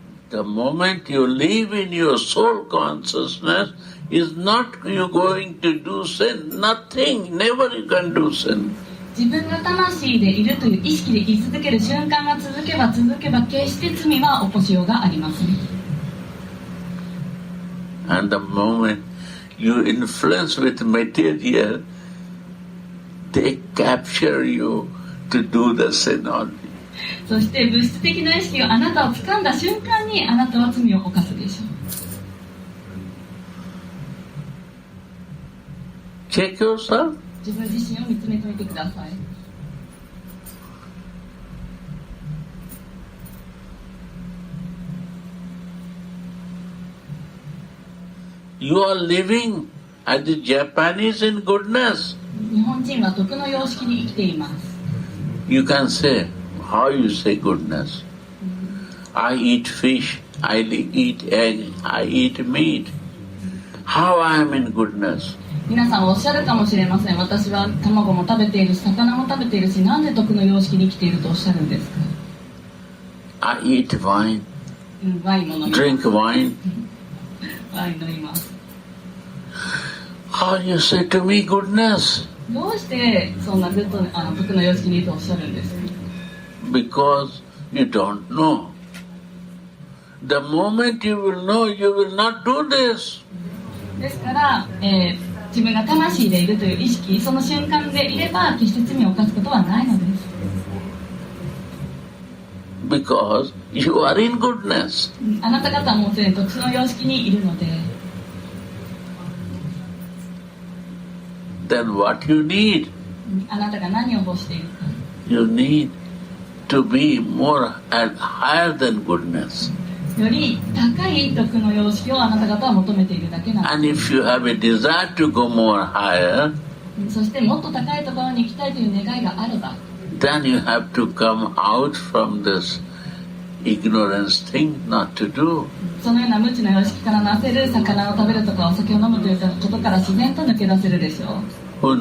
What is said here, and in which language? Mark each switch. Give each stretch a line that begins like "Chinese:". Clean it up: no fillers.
English: The moment you live in your soul consciousness is not you going to do sin. Nothing. Never you can do sin.
Japanese: 自分が魂でいるという意識で居続ける瞬間が続けば決して罪は起こしようがありません。
English: And the moment you influence with material, they capture you to do the sin only.
Japanese: そして物質的な意識があなたを掴んだ瞬間にあなたは罪を犯すでしょう。
English: Check yourself.
Japanese: 自分自身を見つめてみてください。
English: You are living as the Japanese in goodness.
Japanese: 日本人は徳の様式に生きています。
English: You can say, how you say goodness? I eat fish, I eat egg, I eat meat. How I am in goodness?
Japanese: 皆さんおっしゃるかもしれません。私は卵も食べているし、魚も食べているし、なんで徳の様式に生きているとおっしゃるんですか？
English: I eat wine,
Japanese: ワインも飲みます。
English: drink wine.
Japanese: ワイン飲みます。
English: How you say to me goodness?
Japanese: どうしてそんな徳の様式にいるとおっしゃるんですか？
English: Because you don't know. The moment you will know, you will not do this.
Japanese: ですから、自分が魂でいるという意識、その瞬間でいれば決して罪を犯すことはないのです。
English: Because you are in goodness.
Japanese: あなた方はもうすでに徳の様式にいるので。
English: Then what you need?
Japanese: あなたが何を欲しているか。
English: You need to be more and higher than goodness.
Japanese: より高い徳の様式をあなた方は求めているだけなんです。
English: And if you have a desire to go more higher,
Japanese: そしてもっと高いところに行きたいという願いがあれば、
English: then you have to come out from this ignorance thing not to do.
Japanese: そのような無知の様式からなせる魚を食べるとかお酒を飲むということから自然と抜け出せるでしょう。